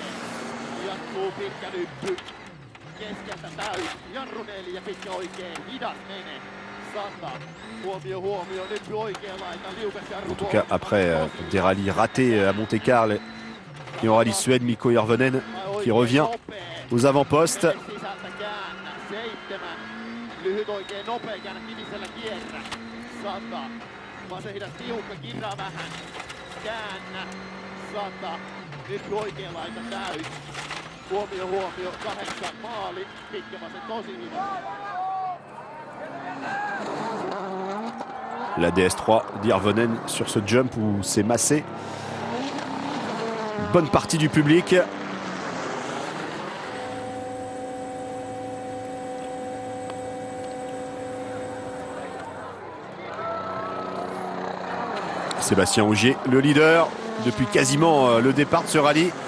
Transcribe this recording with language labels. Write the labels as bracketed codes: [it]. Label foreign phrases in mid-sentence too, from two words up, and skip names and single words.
[fr] En tout cas, après des rallyes ratés à Monte-Carlo et en rallye Suède, Mikko Hirvonen qui revient aux avant-postes. [fi] Lyhyt oikein nopea käänne kivisellä kierrä. 100. Vasen hidas tiukka, kiraa vähän. Käännä. 100. Nyt oikea laita täys. Huomio, huomio. 8 maali. Pitkä vasen tosi hyvä. [fr] La DS3 d'Hirvonen sur ce jump où s'est massé une bonne partie du public. Sébastien Ogier, le leader depuis quasiment le départ de ce rallye.